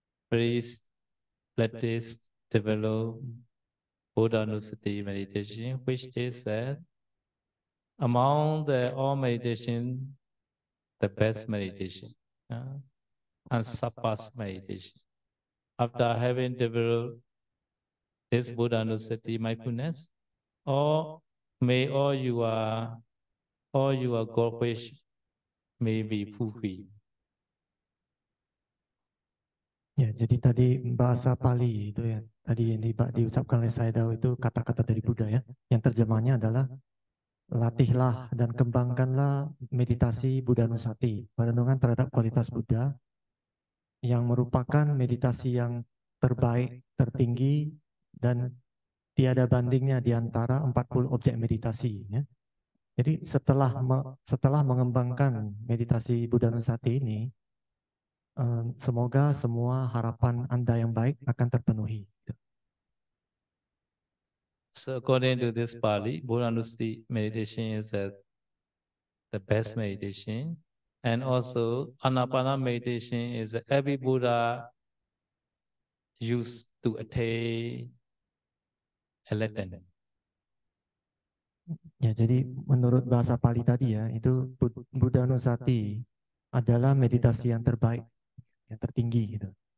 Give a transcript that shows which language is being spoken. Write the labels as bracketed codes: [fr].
[en] Please practice develop Buddhanusati meditation, which is said among the all meditation, the best meditation, and surpass meditation. After having developed this Buddhanusati mindfulness, or may all your goal wish may be fulfilled. [id] Ya, jadi tadi bahasa Pali itu ya, tadi yang diucapkan oleh Saidao itu kata-kata dari Buddha ya. Yang terjemahnya adalah latihlah dan kembangkanlah meditasi Buddha Nusati, perenungan terhadap kualitas Buddha yang merupakan meditasi yang terbaik, tertinggi, dan tiada bandingnya di antara 40 objek meditasi. Ya. Jadi setelah mengembangkan meditasi Buddha Nusati ini, semoga semua harapan Anda yang baik akan terpenuhi. [en] So according to this Pali, Buddhanusati meditation is the best meditation. And also Anapana meditation is every Buddha used to attain enlightenment. [id] Ya, jadi menurut bahasa Pali tadi ya, itu Buddha Nusati adalah meditasi yang terbaik, yang tertinggi gitu.